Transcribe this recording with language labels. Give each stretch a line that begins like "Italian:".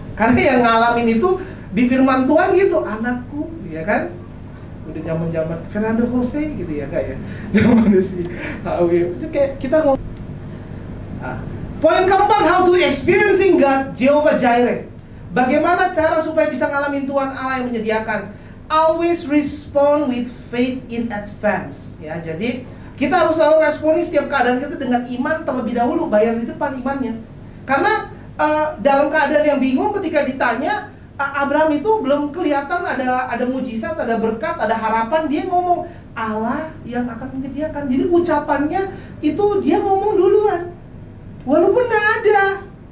Indonesian: Karena yang ngalamin itu di firman Tuhan gitu, anakku, ya kan? Udah zaman-zaman Fernando Jose gitu ya, kayak zaman si Awi. Kayak kita ngomong. Poin keempat,
English: how to experiencing God, Jehovah Jireh.
Indonesian: Bagaimana cara supaya bisa ngalamin Tuhan Allah yang menyediakan?
English: Always respond with faith in advance.
Indonesian: Ya, jadi kita harus selalu responi setiap keadaan kita dengan iman terlebih dahulu, bayar di depan imannya. Karena dalam keadaan yang bingung ketika ditanya, Abraham itu belum kelihatan ada mujizat, ada berkat, ada harapan. Dia ngomong Allah yang akan menyediakan. Jadi ucapannya itu dia ngomong duluan, walaupun nggak ada.